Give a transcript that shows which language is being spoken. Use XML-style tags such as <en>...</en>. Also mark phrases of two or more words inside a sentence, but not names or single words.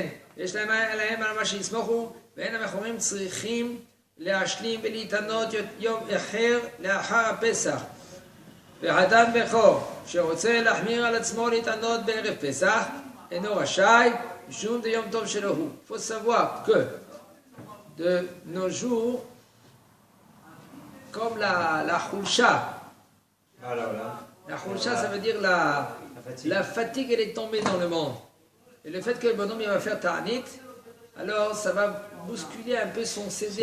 <he>יש להם על מה שיסמוכו, ואין הבכורים צריכים להשלים ולהתענות יום אחר לאחר הפסח. וחתן בכור שרוצה להחמיר על עצמו להתענות בערב פסח אינו רשאי משום דיום טוב שלו הוא.</he> <fr>Il faut savoir que de nos jours, comme la khulsha, la khulsha ça veut dire la fatigue elle est tombée dans le monde. Et le fait que le bonhomme il va faire ta'anit, alors ça va bousculer un peu son seder.</fr>